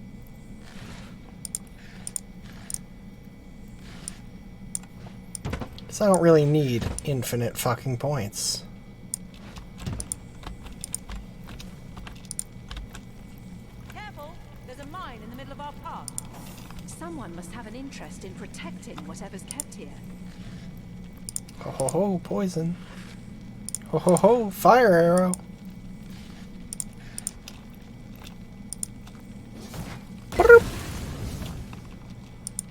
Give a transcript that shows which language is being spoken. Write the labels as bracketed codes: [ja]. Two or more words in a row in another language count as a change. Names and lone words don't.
[en] Because I don't really need infinite fucking points. Careful! There's a mine in the middle of our path. Someone must have an interest in protecting whatever's kept here. Ho ho ho, poison. Ho ho ho, fire arrow. Broop.